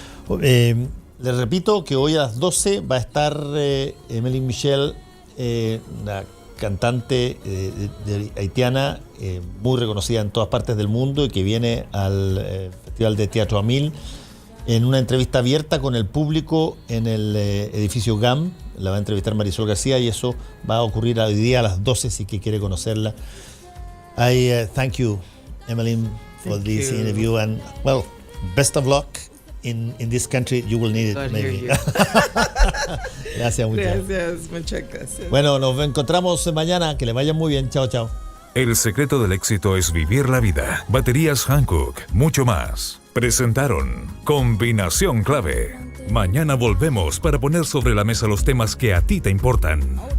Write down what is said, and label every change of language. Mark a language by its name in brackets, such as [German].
[Spanish] Les repito que hoy a las 12 va a estar Emeline Michel, una cantante haitiana muy reconocida en todas partes del mundo, y que viene al Festival de Teatro Amil en una entrevista abierta con el público en el edificio GAM. La va a entrevistar Marisol García, y eso va a ocurrir hoy día a las 12, si que quiere conocerla. [English] I thank you, Emeline, for this interview, and well, best of luck in this country. You will need it, maybe. [Spanish] Gracias, muchas gracias. Bueno, nos encontramos mañana. Que le vaya muy bien. Chao, chao. El secreto del éxito es vivir la vida. Baterías Hankook, mucho más. Presentaron Combinación Clave. Mañana volvemos para poner sobre la mesa los temas que a ti te importan.